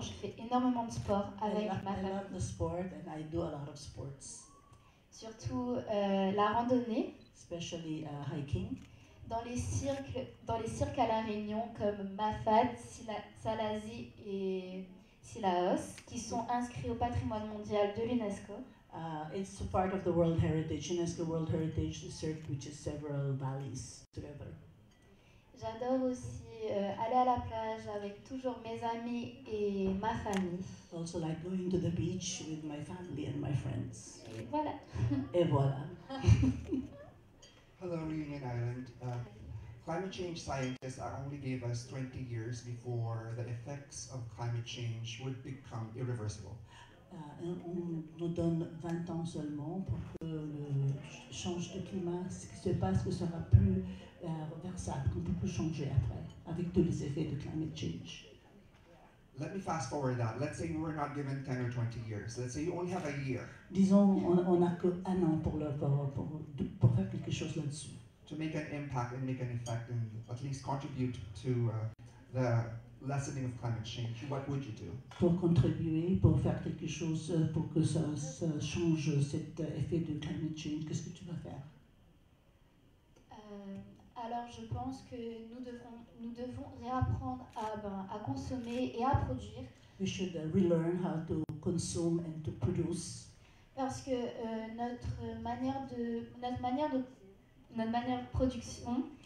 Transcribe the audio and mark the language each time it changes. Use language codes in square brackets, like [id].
[fr] Je fais énormément de sport avec ma famille. [en] I love the sport and I do a lot of sports. [fr] Surtout la randonnée. [en] Especially hiking. [fr] Dans les cirques à La Réunion comme Mafad, Salazie et Silaos, qui sont inscrits au patrimoine mondial de l'UNESCO. [en] It's a part of the World Heritage, UNESCO World Heritage Cirque, which is several valleys together. [fr] J'adore aussi aller à la plage avec toujours mes amis et ma famille. [en] Also like going to the beach with my family and my friends. [fr] Et voilà. Et voilà. [en] Hello, Reunion Island. Climate change scientists only gave us 20 years before the effects of climate change would become irreversible. [fr] On nous donne 20 ans seulement pour que le change de climat, ce qui se passe, ne sera plus reversible, qu'on ne peut plus changer après, avec tous les effets de climate change. [en] Let me fast forward that. Let's say we were not given 10 or 20 years. Let's say you only have a year. [fr] Disons, on n'a qu'un an pour faire quelque chose là-dessus. [en] To make an impact and make an effect and at least contribute to the lessening of climate change, what would you do? [fr] Pour contribuer, pour faire quelque chose, pour que ça change cet effet de climate change, qu'est-ce que tu vas faire? Alors je pense que nous devons réapprendre à consommer et à produire. [en] We should relearn how to consume and to produce. [fr] Parce que notre manière de production